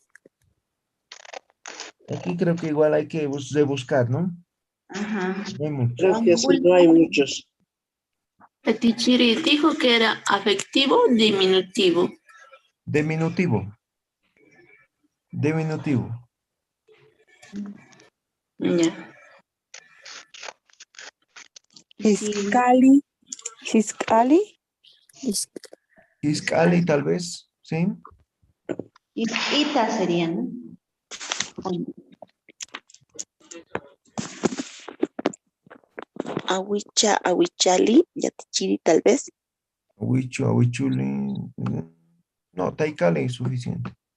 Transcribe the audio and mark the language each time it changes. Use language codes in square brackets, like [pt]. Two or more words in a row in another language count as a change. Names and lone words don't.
[es] Aquí creo que igual hay que rebuscar, ¿no? Ajá. No hay mucho. Creo que sí, no hay muchos. Petichiri dijo que era afectivo diminutivo. Diminutivo. Diminutivo. Ya. Fiscali. Fiscali. Fiscali, tal vez, ¿sí? Ita sería, ¿no? [ay] Awicha, awichali, yatichiri [es] tal vez. [ay] Awichu, awichuli. [es] No, Taikali es suficiente.